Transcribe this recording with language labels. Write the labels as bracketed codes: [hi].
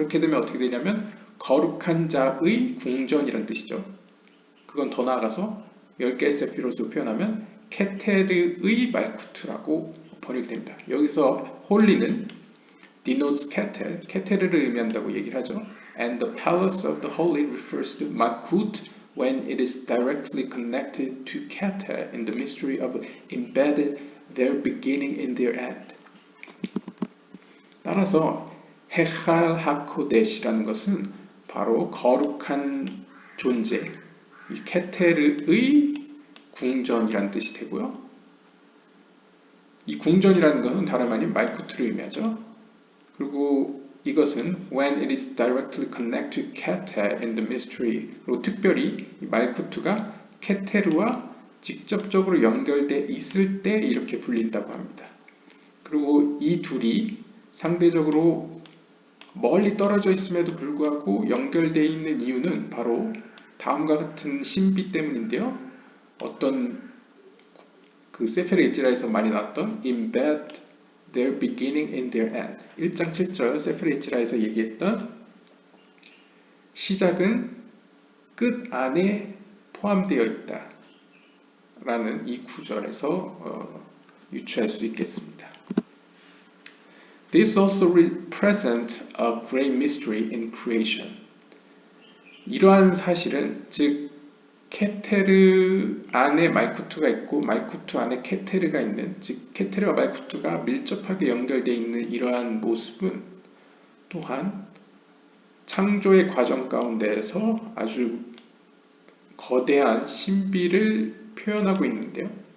[ko] 그렇게 되면 어떻게 되냐면 거룩한 자의 궁전이라는 뜻이죠. 그건 더 나아가서 10개의 세피롯으로 표현하면 케테르의 말쿠트라고 번역이 됩니다. 여기서 홀리는 denotes 케테르를 의미한다고 얘기를 하죠. [en] And the palace of the holy refers to Malkut when it is directly connected to Keter in the mystery of embedded their beginning in their end. [ko] 따라서 헤칼 하코데시라는 것은 바로 거룩한 존재, 이 케테르의 궁전이라는 뜻이 되고요. 이 궁전이라는 것은 다름 아닌 말쿠트를 의미하죠. 그리고 이것은 when it is directly connected to Keter in the mystery 그리고 특별히 이 말쿠트가 케테르와 직접적으로 연결돼 있을 때 이렇게 불린다고 합니다. 그리고 이 둘이 상대적으로 멀리 떨어져 있음에도 불구하고 연결되어 있는 이유는 바로 다음과 같은 신비 때문인데요. 어떤 그 세페르 에즈라에서 많이 나왔던 embed their beginning in their end 1장 7절 세페르 에즈라에서 얘기했던 시작은 끝 안에 포함되어 있다 라는 이 구절에서 유추할 수 있겠습니다. [en] This also represents a great mystery in creation. [ko] 이러한 사실은 즉 케테르 안에 말쿠트가 있고 말쿠트 안에 케테르가 있는 즉 케테르와 말쿠트가 밀접하게 연결되어 있는 이러한 모습은 또한 창조의 과정 가운데에서 아주 거대한 신비를 표현하고 있는데요.